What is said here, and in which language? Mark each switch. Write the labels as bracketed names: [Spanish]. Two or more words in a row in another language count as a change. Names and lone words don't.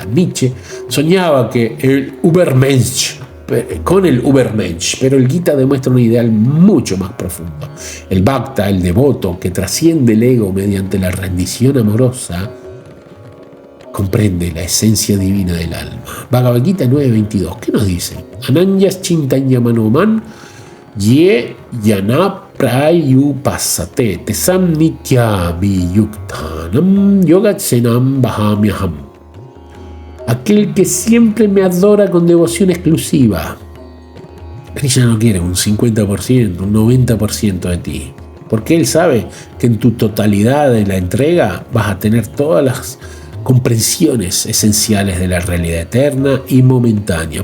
[Spanish] Nietzsche soñaba que con el Übermensch, pero el Gita demuestra un ideal mucho más profundo. El Bhakta, el devoto, que trasciende el ego mediante la rendición amorosa, comprende la esencia divina del alma. Bhagavad Gita 9.22. ¿Qué nos dice? [Sanskrit] Ananyas chintanyamanoman ye yana prayupasate tesam nityami yuktanam yogatsenam bahamyaham. [Spanish] Aquel que siempre me adora con devoción exclusiva. Krishna no quiere un 50%, un 90% de ti, porque él sabe que en tu totalidad de la entrega vas a tener todas las comprensiones esenciales de la realidad eterna y momentánea.